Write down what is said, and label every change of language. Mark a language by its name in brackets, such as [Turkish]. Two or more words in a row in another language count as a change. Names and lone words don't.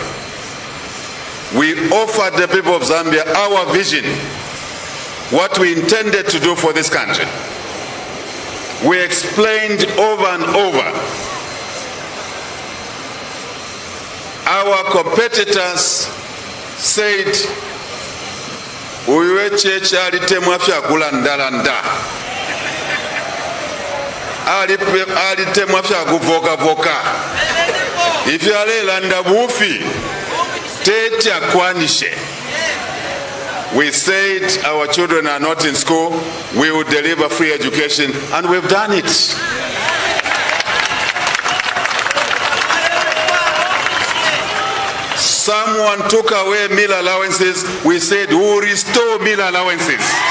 [English] We offered the people of Zambia our vision, what we intended to do for this country. We explained over and over. Our competitors said, [Bemba] "Uwe cheche alitemwa fyakula ndalanda, alitemwa fyakuvoka-voka, ifyalela bufi, tete akwanishe." [English] We said our children are not in school, we will deliver free education, and we've done it. Someone took away meal allowances, we said we will restore meal allowances.